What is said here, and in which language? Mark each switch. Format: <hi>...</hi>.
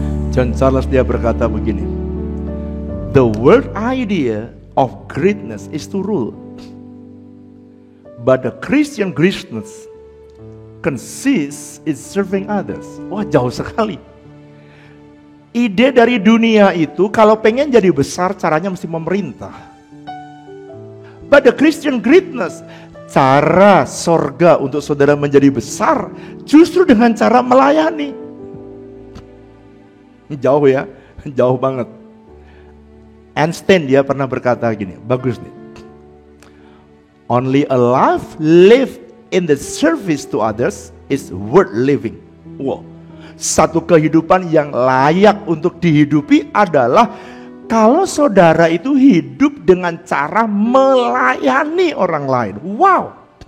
<en>John Charles</en> <id>dia berkata begini,</id> <en>the world idea of greatness is to rule, but the Christian greatness consists in serving others.</en> <id>Wah, jauh sekali. Ide dari dunia itu kalau pengen jadi besar caranya mesti memerintah.</id> <en>But the Christian greatness,</en> <id>cara sorga untuk saudara menjadi besar justru dengan cara melayani. Jauh ya, jauh banget. Einstein dia pernah berkata gini, bagus nih.</id> <en>Only a life lived in the service to others is worth living. Wow.</en> <id>Satu kehidupan yang layak untuk dihidupi adalah kalau saudara itu hidup dengan cara melayani orang lain. Wow.</id>